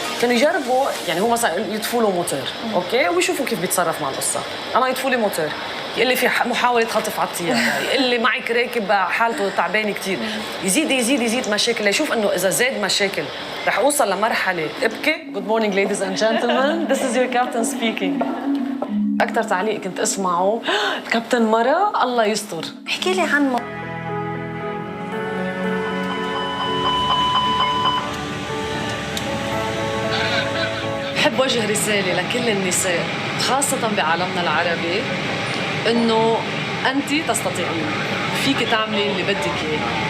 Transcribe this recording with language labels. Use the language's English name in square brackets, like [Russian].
[Arabic] كانوا يجربوا يعني هو مثلا يطفوا له موتور اوكي ويشوفوا كيف بيتصرف مع القصه. انا يطفوا لي موتور يقول لي في محاوله خطف على الطياره، يقول لي معك راكب حالته تعبانه كثير، يزيد يزيد يزيد مشاكل ليشوف انه اذا زاد مشاكل رح اوصل لمرحله ابكي. [English] Good morning ladies and gentlemen, this is your captain speaking. [Arabic] اكثر تعليق كنت اسمعه الكابتن مرة الله يستر. احكي لي عن بحب وجه رسالة لكل النساء خاصة بعالمنا العربي إنه أنت تستطيعين، فيك تعملي اللي بدك إياه.